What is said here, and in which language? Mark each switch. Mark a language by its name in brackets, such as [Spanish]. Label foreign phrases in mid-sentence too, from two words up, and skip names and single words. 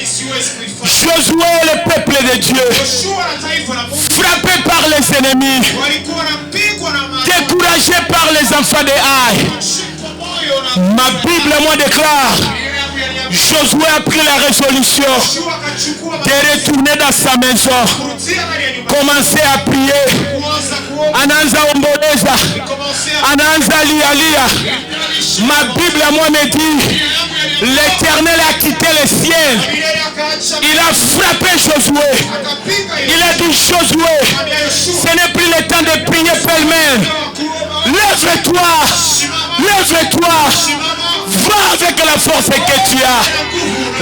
[French] Josué, le peuple de Dieu, frappé par les ennemis, découragé par les enfants de Haï. Ma Bible, moi, déclare, Josué a pris la résolution de retourner dans sa maison, commencer à prier. [Lingala] Ananza omboleza, Ananza lialia. [French] Ma Bible, moi, me dit, l'Éternel a quitté le ciel. Il a frappé Josué. Il a dit, Josué, ce n'est plus le temps de prier pêle-mêle. Lève-toi, lève-toi, va avec la force que tu as.